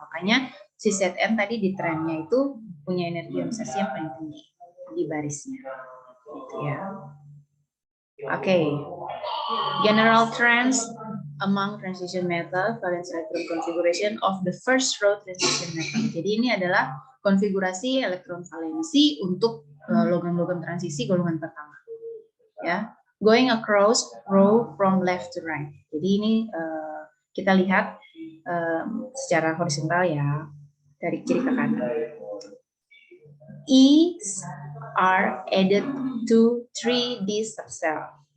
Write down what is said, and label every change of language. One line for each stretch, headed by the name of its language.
Indonesian: Makanya si set N tadi di trennya itu punya energi ionisasi yang paling tinggi di barisnya, gitu ya. Oke.
English: General trends among transition metal, valence electron configuration of the first row transition metal.
Indonesian: Jadi ini adalah konfigurasi elektron valensi untuk logam-logam transisi golongan pertama.
English: Ya, going across row from left to right.
Indonesian: Jadi ini kita lihat secara horizontal ya, dari kiri ke kanan.
English: E's are added to 3D subcell.